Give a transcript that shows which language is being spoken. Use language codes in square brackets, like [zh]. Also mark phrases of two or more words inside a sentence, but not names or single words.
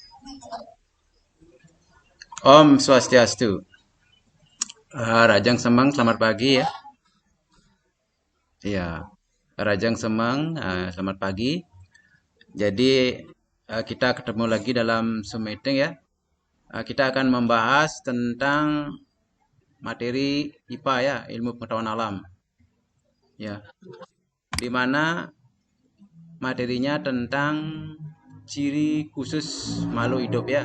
[sa] Om Swastiastu. [ban] Rajang Semang, [id] selamat pagi ya. Iya, [ban] Rajang Semang, [id] selamat pagi. Jadi kita ketemu lagi dalam Zoom meeting ya. Kita akan membahas tentang materi IPA ya, ilmu pengetahuan alam. Ya, di mana materinya tentang ciri khusus makhluk hidup ya.